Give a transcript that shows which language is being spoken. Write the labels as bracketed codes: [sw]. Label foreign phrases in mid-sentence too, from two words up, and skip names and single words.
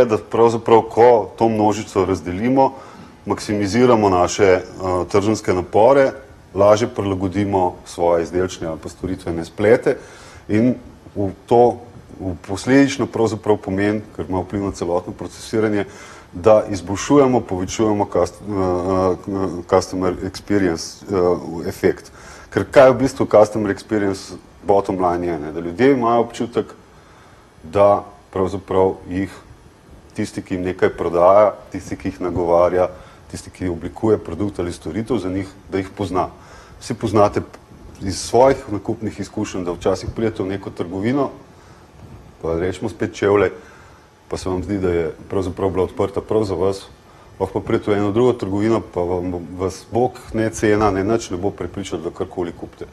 [sl] da pravzaprav, ko to množico razdelimo, maksimiziramo naše trženjske napore, lažje prilagodimo svoje izdelčne ali pa storitvene splete in to posledično pravzaprav pomeni, ker ima vpliv na celotno procesiranje, da izboljšujemo, povečujemo [en] customer experience [sl] efekt. Ker kaj je v bistvu [en] customer experience bottom line [sl] je, da ljudje imajo občutek, da pravzaprav jih tisti, ki jim nekaj prodaja, tisti, ki jih nagovarja, tisti, ki oblikuje produkt ali storitev za njih, da jih pozna. Vsi poznate iz svojih nakupnih izkušenj, da včasih pridete v neko trgovino, pa rečemo spet čevlje, pa se vam zdi, da je pravzaprav bila odprta prav za vas, lahko pa pridete v eno drugo trgovino, pa vas bog ne cena, ne nič ne bo prepričal, da karkoli kupite.